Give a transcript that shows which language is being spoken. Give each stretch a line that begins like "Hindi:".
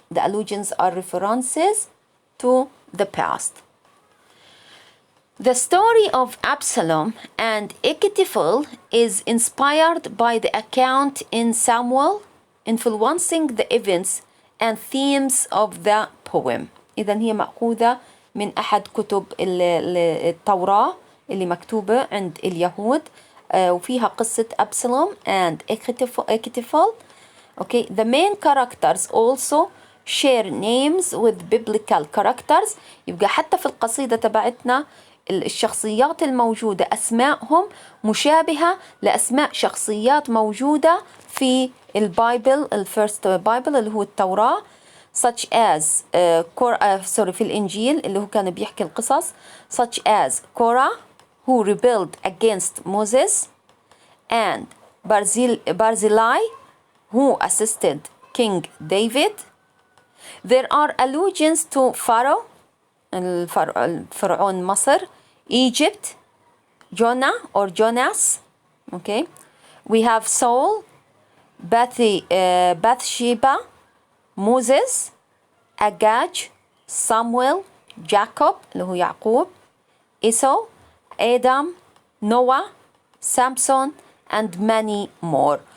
English: The allusions are references to the past. The story of Absalom and Ekitiful is inspired by the account in Samuel, influencing the events and themes of the poem.
Arabic: إذن هي مأخوذة من أحد كتب التوراة اللي مكتوبة عند اليهود وفيها قصة Absalom and Ekitiful.
English: Okay, the main characters also share names with biblical characters.
Arabic: يبقى حتى في القصيدة تبعتنا الشخصيات الموجودة أسماءهم مشابهة لأسماء شخصيات موجودة في البايبل الفيرست بايبل اللي هو التوراة
English: such as
Arabic: في الإنجيل اللي هو كان بيحكي القصص
English: such as Korah who rebelled against Moses and Barzillai who assisted King David. There are allusions to Pharaoh
Arabic: الفرعون مصر,
English: Egypt, Jonah or Jonas. Okay, we have Saul, Bathsheba, Moses, Agag, Samuel, Jacob
Arabic: اللي هو يعقوب,
English: Esau, Adam, Noah, Samson, and many more.